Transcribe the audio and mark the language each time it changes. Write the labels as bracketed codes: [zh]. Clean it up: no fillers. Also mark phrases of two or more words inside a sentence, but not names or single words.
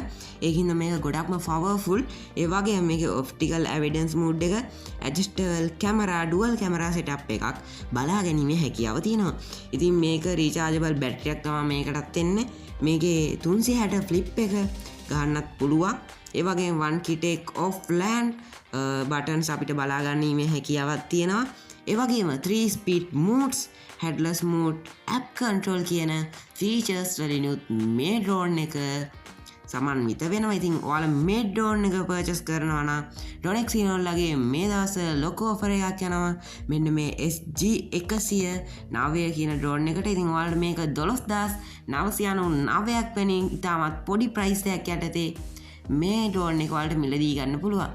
[si] ඒකින්ද මේක ගොඩක්ම පවර්ෆුල්. ඒ වගේම මේකේ [en] optical evidence mode [si] එක, [en] adjustable camera, dual camera setup [si] එකක් බලා ගැනීමේ හැකියාව තියෙනවා. ඉතින් මේක [en] rechargeable battery [si] තමයි මේකටත් එන්නේ. මේකේ 360 ෆ්ලිප් එක ගන්නත් පුළුවන්. ඒ වගේම [en] one key take off land [si] බටන්ස් අපිට බලාගන්නීමේ හැකියාවක් තියෙනවා. ඒ වගේම [en] 3 speed modes, headless mode, app control [si] කියන features වලිනුත් මේ drone එක සමන්විත වෙනවා. ඉතින් ඔයාලා මේ drone එක purchase කරනවා නම් Dronexino ලගේ මේ දවස්වල ලොකු offer එකක් යනවා. මෙන්න මේ SG109 කියන drone එකට. ඉතින් ඔයාලට මේක 12999ක් වෙනින් ඉතාමත් පොඩි price එකක් යටතේ මේ drone එක ඔයාලට මිලදී ගන්න පුළුවන්.